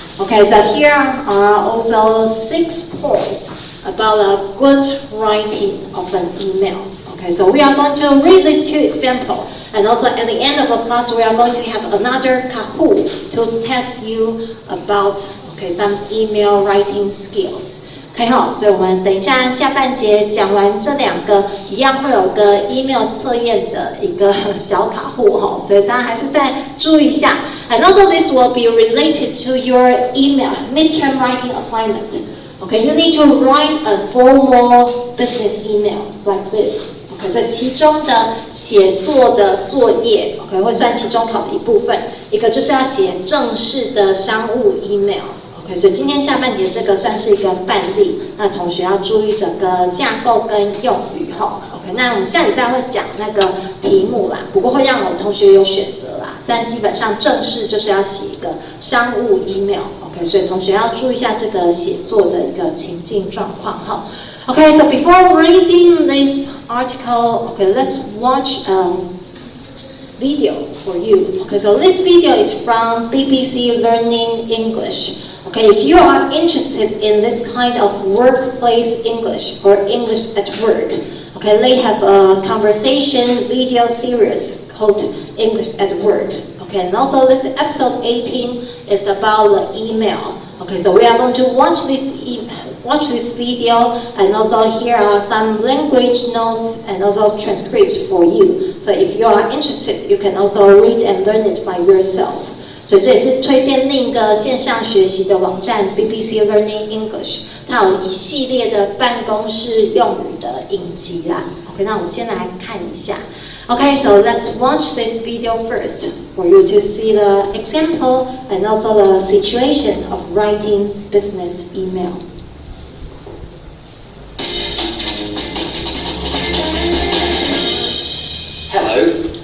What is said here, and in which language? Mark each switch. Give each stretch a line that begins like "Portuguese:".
English: Okay, so here are also 6 points about a good writing of an email. Okay, so we are going to read these 2 examples, and also at the end of the class we are going to have another Kahoot to test you about some email writing skills.
Chinese: OK 好，所以我们等一下下半节讲完这2个，一样会有个 email 测验的一个小卡户哈，所以大家还是再注意一下。
English: And also this will be related to your email midterm writing assignment. Okay, you need to write a formal business email like this.
Chinese: OK, 所以其中的写作的作业 OK 会算期中考的一部分，一个就是要写正式的商务 email。OK， 所以今天下半节这个算是一个范例，那同学要注意整个架构跟用语哈。 OK， 那我们下礼拜会讲那个题目啦，不过会让我同学有选择啦，但基本上正式就是要写一个商务 email。OK， 所以同学要注意一下这个写作的一个情境状况哈。
English: Okay, so before reading this article, okay, let's watch video for you. Okay, so this video is from BBC Learning English. Okay, if you are interested in this kind of workplace English or English at work, okay, they have a conversation video series called English at Work. Okay, and also this episode 18 is about the email. Okay, so we are going to watch this video, and also here are some language notes and also transcripts for you. So if you are interested, you can also read and learn it by yourself.
Chinese: 所以这也是推荐另一个线上学习的网站 BBC Learning English， 它有一系列的办公室用语的影集啦。 OK， 那我们先来看一下。
English: Okay, so let's watch this video first for you to see the example and also the situation of writing business email. Hello.